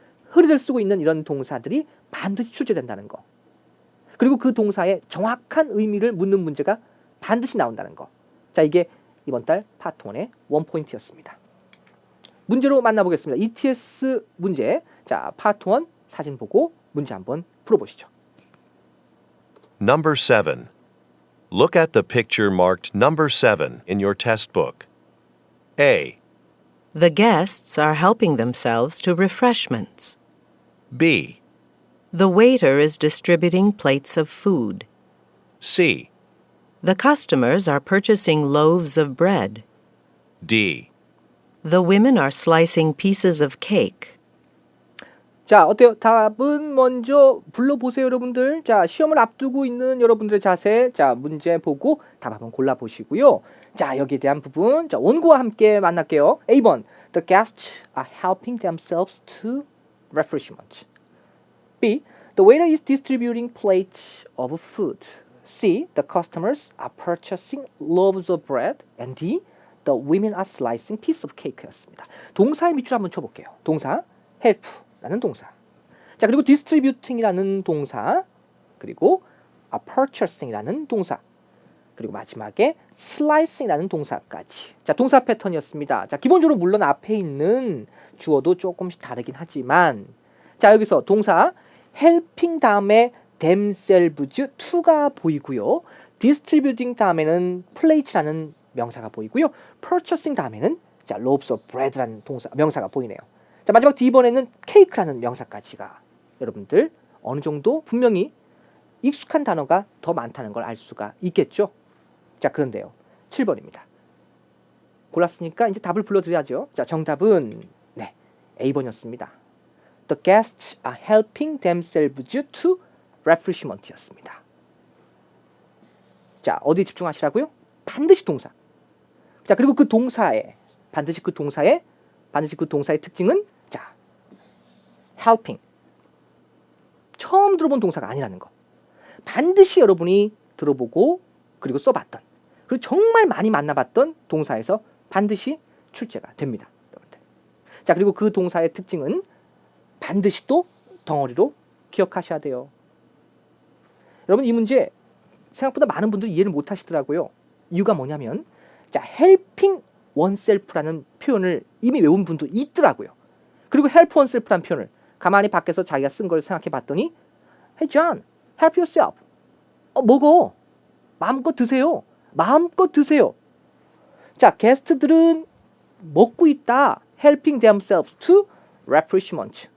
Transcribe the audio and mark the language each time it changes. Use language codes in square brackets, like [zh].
[ko] 흔히들 쓰고 있는 이런 동사들이 반드시 출제된다는 거. 그리고 그 동사의 정확한 의미를 묻는 문제가 반드시 나온다는 거. 자, 이게 이번 달 파트 1의 원포인트였습니다. 문제로 만나보겠습니다. ETS 문제. 자, 파트 1 사진 보고 문제 한번 풀어보시죠. [en] Number 7. Look at the picture marked number 7 in your test book. A. The guests are helping themselves to refreshments. B. The waiter is distributing plates of food. C. The customers are purchasing loaves of bread. D. The women are slicing pieces of cake. [ko] 자, 어때요? 답은 먼저 불러보세요, 여러분들. 자, 시험을 앞두고 있는 여러분들의 자세. 자, 문제 보고 답 한번 골라보시고요. 자, 여기에 대한 부분. 자, 원고와 함께 만날게요. A번. [en] The guests are helping themselves to refreshment. B. The waiter is distributing plates of food. C. The customers are purchasing loaves of bread. And D. The women are slicing pieces of cake였습니다. [ko] 동사의 밑줄 한번 쳐볼게요. 동사 help라는 동사. 자, 그리고 distributing이라는 동사. 그리고 purchasing이라는 동사. 그리고 마지막에 slicing이라는 동사까지. 자, 동사 패턴이었습니다. 자, 기본적으로 물론 앞에 있는 주어도 조금씩 다르긴 하지만 자, 여기서 동사 helping 다음에 themselves to가 보이고요. distributing 다음에는 plates라는 명사가 보이고요. purchasing 다음에는 자, [en] loaves of bread [ko] 라는 명사가 보이네요. 자, 마지막 D번에는 cake라는 명사까지가 여러분들 어느 정도 분명히 익숙한 단어가 더 많다는 걸 알 수가 있겠죠. 자, 그런데요. 7번입니다. 골랐으니까 이제 답을 불러드려야죠. 자, 정답은 네, A번이었습니다. [en] The guests are helping themselves to refreshment였습니다. [ko] 자, 어디 집중하시라고요? 반드시 동사. 자, 그리고 반드시 그 동사에 반드시 그 동사의 특징은 자, helping. 처음 들어본 동사가 아니라는 거. 반드시 여러분이 들어보고 그리고 써봤던 그리고 정말 많이 만나봤던 동사에서 반드시 출제가 됩니다. 여러분들. 자, 그리고 그 동사의 특징은 반드시 또 덩어리로 기억하셔야 돼요. 여러분 이 문제 생각보다 많은 분들이 이해를 못 하시더라고요. 이유가 뭐냐면 자, helping oneself라는 표현을 이미 외운 분도 있더라고요. 그리고 help oneself라는 표현을 가만히 밖에서 자기가 쓴 걸 생각해 봤더니 [en] Hey John, help yourself. [ko] 먹어. 마음껏 드세요. 마음껏 드세요. 자, 게스트들은 먹고 있다. [en] helping themselves to refreshment.